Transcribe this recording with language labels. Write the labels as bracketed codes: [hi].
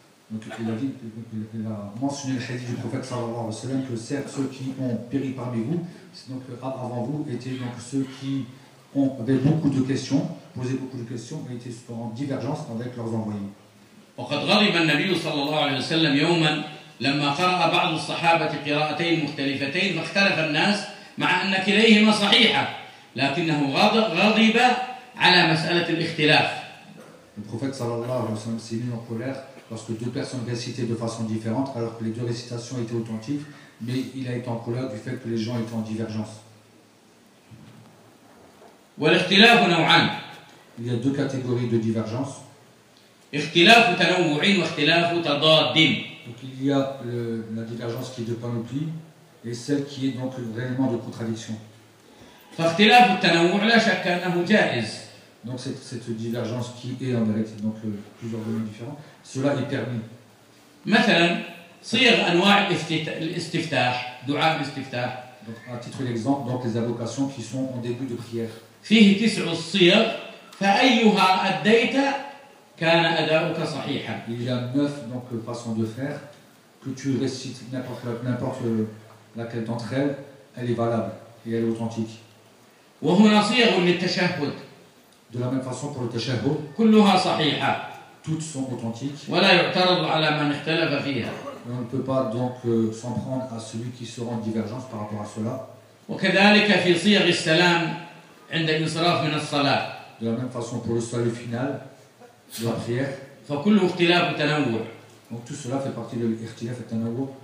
[fr] Donc il a mentionné le hadith du prophète sallallahu alayhi wa sallam que certes ceux qui ont péri parmi vous, c'est donc avant vous, étaient donc ceux qui ont avait beaucoup de questions, posé beaucoup de questions, mais étaient en divergence avec leurs envoyés. [ar] وقد غضب النبي صلى الله عليه وسلم يوما لما قرأ بعض الصحابة قراءتين مختلفتين فاختلف الناس مع أن كليهما صحيحة لكنه غضب على مسألة الاختلاف. [fr] Le prophète [ar] صلى الله عليه وسلم [fr] s'est mis en colère lorsque deux personnes récitaient de façon différente alors que les deux récitations étaient authentiques, mais il a été en colère du fait que les gens étaient en divergence. [ar] والاختلاف نوعان. [fr] Il y a deux catégories de divergence. [ar] اختلاف تنوع واختلاف تضاد. [fr] Donc il y a la divergence qui est de panoplie et celle qui est donc réellement de contradiction. [ar] فاختلاف التنوع لا شك أنه جائز. [fr] Donc cette divergence qui est en vérité donc plusieurs domaines différents, cela est permis. [ar] مثلا صيغ أنواع الاستفتاح دعاء الاستفتاح. [fr] Donc à titre d'exemple donc les invocations qui sont en début de prière. [ar] فيه تسع الصيغ فأيها أديت كان أداؤك صحيحا. [fr] Il y a neuf donc façons de faire que tu récites n'importe laquelle d'entre elles, elle est valable et elle est authentique. [ar] وهنا صيغ للتشهد. [fr] De la même façon pour le تشهد. [ar] كلها صحيحة. [fr] Toutes sont authentiques. [ar] ولا يعترض على من اختلف فيها. [fr] Et on ne peut pas donc s'en prendre à celui qui se rend divergence par rapport à cela. [ar] وكذلك في صيغ السلام. عند الانصراف من الصلاة. [fr] De la même façon pour le salut final, la prière. [ar] فكل اختلاف تنوع. [fr] Donc tout cela fait partie de l'ikhtilaf et tanawwu.